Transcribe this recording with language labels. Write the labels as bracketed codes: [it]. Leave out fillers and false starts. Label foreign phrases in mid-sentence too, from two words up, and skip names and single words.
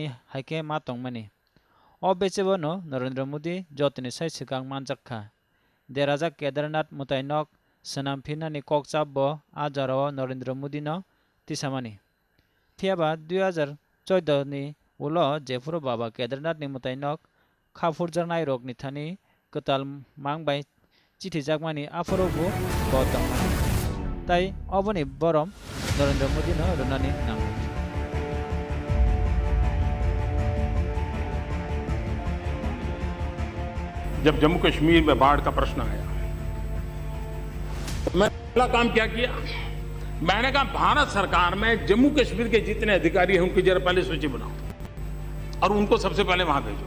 [trp] haike ma tongmani o bechebo no Narendra Modi jotini sai sikang manjakha derajak Kedarnath mutainok sanamphinani kokchabo a jarao Narendra Modi no tisamani thiaba 2014 ni ulo jefuro Baba Kedarnath ni mutainok kha furjangnai rokni thani katal mangbai chithi jakmani aforobu botongmani tai oboni borom Narendra Modi no runani nang [hi] जब जम्मू कश्मीर में बाढ़ का प्रश्न आया तो मैंने पहला काम क्या किया, मैंने कहा भारत सरकार में जम्मू कश्मीर के जितने अधिकारी हैं उनकी जरा पहले सूची बनाओ और उनको सबसे पहले वहां भेजो।